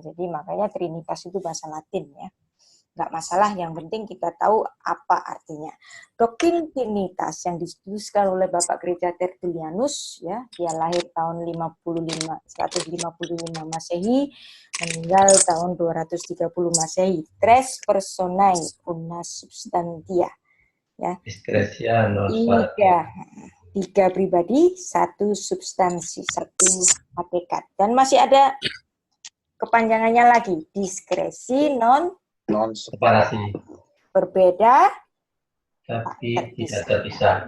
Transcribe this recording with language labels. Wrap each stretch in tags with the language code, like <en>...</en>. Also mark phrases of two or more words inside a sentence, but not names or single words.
<id>Jadi makanya Trinitas itu bahasa Latin ya. Nggak masalah, yang penting kita tahu apa artinya. Doktrin Trinitas yang dituliskan oleh Bapak Gereja Tertullianus, ya, dia lahir tahun 155 Masehi, meninggal tahun 230 Masehi.</id> <la>Tres personae una substantia.</la> <id>Ya. Tiga pribadi, satu substansi, satu hakikat. Dan masih ada kepanjangannya lagi, diskresi non separasi. Berbeda tapi tidak terpisah.</id>